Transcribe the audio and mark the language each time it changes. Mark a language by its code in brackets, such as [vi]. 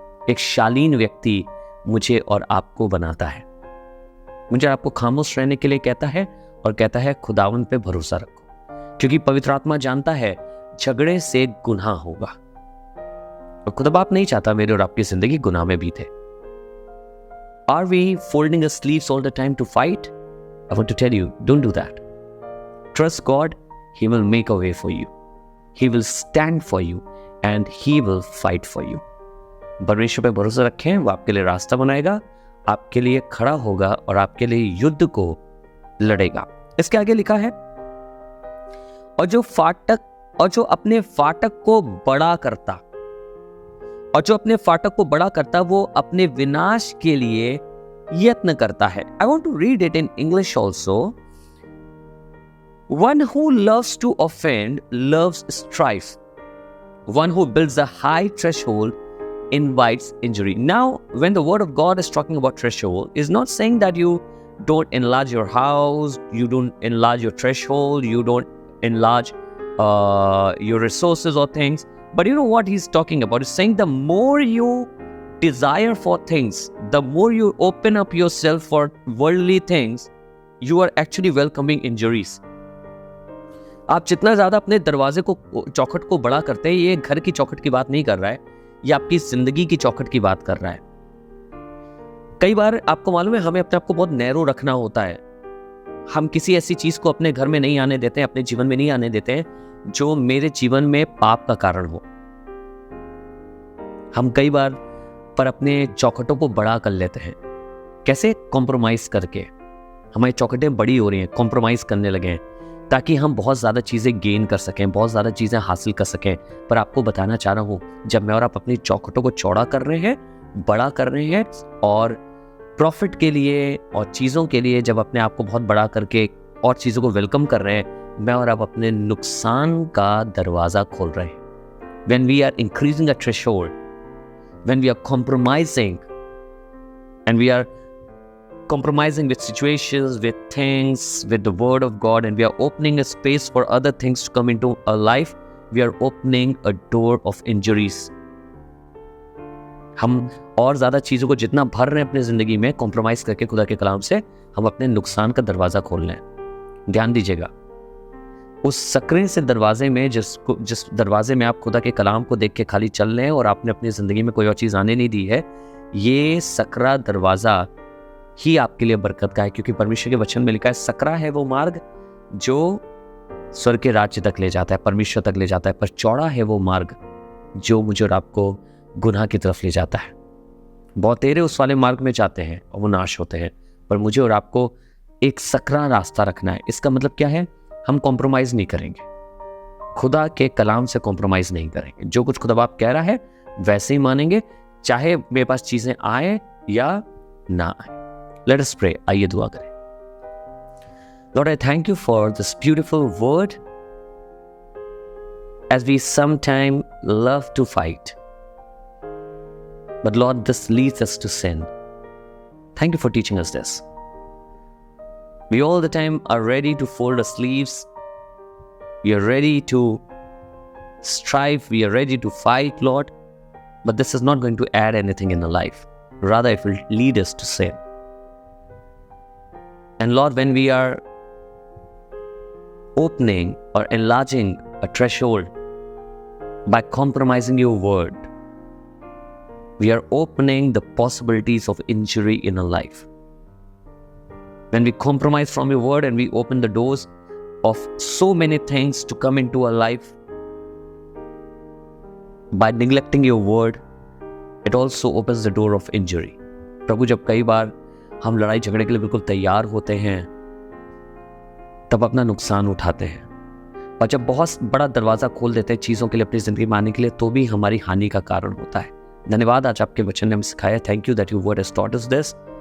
[hi] एक शालीन व्यक्ति मुझे और आपको बनाता है। मुझे आपको खामोश रहने के लिए कहता है और कहता है खुदावंद पे भरोसा रखो, क्योंकि पवित्र आत्मा जानता है झगड़े से गुनाह होगा, और खुदा बाप नहीं चाहता मेरे और आपकी जिंदगी गुनाह में बीते। [en] Are we folding our sleeves all the time to fight? I want to tell you, don't do that. Trust God, He will make a way for you. He will stand for you and He will fight for you. [hi] परमेश्वर पे भरोसा रखें, वो आपके लिए रास्ता बनाएगा, आपके लिए खड़ा होगा और आपके लिए युद्ध को लड़ेगा। इसके आगे लिखा है, और जो अपने फाटक को बड़ा करता, और जो अपने फाटक को बड़ा करता, वो अपने विनाश के लिए यत्न करता है। [en] I want to read it in English also. One who loves to offend loves strife. One who builds a high threshold invites injury. Now, when the word of God is talking about threshold, is not saying that you don't enlarge your house, you don't enlarge your threshold, you don't enlarge your resources or things. But you know what he's talking about? He's saying the more you desire for things, the more you open up yourself for worldly things, you are actually welcoming injuries. [hi] आप जितना ज्यादा अपने दरवाजे को, चौखट को बड़ा करते हैं, ये घर की चौखट की बात नहीं कर रहा है, ये आपकी जिंदगी की चौखट की बात कर रहा है। कई बार आपको मालूम है, हमें अपने आप को बहुत नैरो रखना होता है। हम किसी ऐसी चीज को अपने घर में नहीं आने देते हैं, अपने जीवन में नहीं आने देते हैं जो मेरे जीवन में पाप का कारण हो। हम कई बार पर अपने चौखटों को बड़ा कर लेते हैं। कैसे? कॉम्प्रोमाइज करके। हमारी चौखटें बड़ी हो रही हैं, कॉम्प्रोमाइज करने लगे हैं ताकि हम बहुत ज़्यादा चीज़ें गेन कर सकें, बहुत ज़्यादा चीज़ें हासिल कर सकें। पर आपको बताना चाह रहा हूँ, जब मैं और आप अपनी चौखटों को चौड़ा कर रहे हैं, बड़ा कर रहे हैं और प्रॉफिट के लिए और चीज़ों के लिए जब अपने आप को बहुत बड़ा करके और चीज़ों को वेलकम कर रहे हैं, मैं और आप अपने नुकसान का दरवाज़ा खोल रहे हैं। [en] When we are increasing a threshold, when we are compromising, and we are compromising with situations, with things, with the word of God, and we are opening a space for other things to come into our life, we are opening a door of injuries. [hi] हम और ज़्यादा चीज़ों को जितना भर रहे हैं अपनी ज़िंदगी में कॉम्प्रोमाइज़ करके खुदा के कलाम से, हम अपने नुकसान का दरवाज़ा खोल रहे हैं। ध्यान दीजिएगा, उस सकरे से दरवाजे में जिस दरवाजे में आप खुदा के कलाम को देख के खाली चल रहे हैं और आपने अपनी ज़िंदगी में कोई और चीज़ आने नहीं दी है, ये सकरा दरवाज़ा ही आपके लिए बरकत का है। क्योंकि परमेश्वर के वचन में लिखा है, सकरा है वो मार्ग जो स्वर्ग के राज्य तक ले जाता है, परमेश्वर तक ले जाता है, पर चौड़ा है वो मार्ग जो मुझे और आपको गुनाह की तरफ ले जाता है। बहुतेरे उस वाले मार्ग में जाते हैं और वो नाश होते हैं, पर मुझे और आपको एक सकरा रास्ता रखना है। इसका मतलब क्या है? हम कॉम्प्रोमाइज़ नहीं करेंगे, खुदा के कलाम से कॉम्प्रोमाइज़ नहीं करेंगे। जो कुछ खुदा बाप कह रहा है वैसे ही मानेंगे, चाहे मेरे पास चीज़ें आए या ना आए। [en] Let us pray. [hi] आइए दुआ करें। [en] Lord, I thank you for this beautiful word. As we sometimes love to fight, but Lord, this leads us to sin. Thank you for teaching us this. We all the time are ready to fold our sleeves. We are ready to strive. We are ready to fight, Lord. But this is not going to add anything in our life. Rather, it will lead us to sin. And Lord, when we are opening or enlarging a threshold by compromising your word, we are opening the possibilities of injury in our life. When we compromise from your word and we open the doors of so many things to come into our life, by neglecting your word, it also opens the door of injury. [hi] प्रभु, जब कई बार हम लड़ाई झगड़े के लिए बिल्कुल तैयार होते हैं, तब अपना नुकसान उठाते हैं, और जब बहुत बड़ा दरवाजा खोल देते हैं चीज़ों के लिए अपनी ज़िंदगी में आने के लिए, तो भी हमारी हानि का कारण होता है। धन्यवाद, आज आपके वचन ने हमें सिखाया। [en] Thank you that your word has taught us this.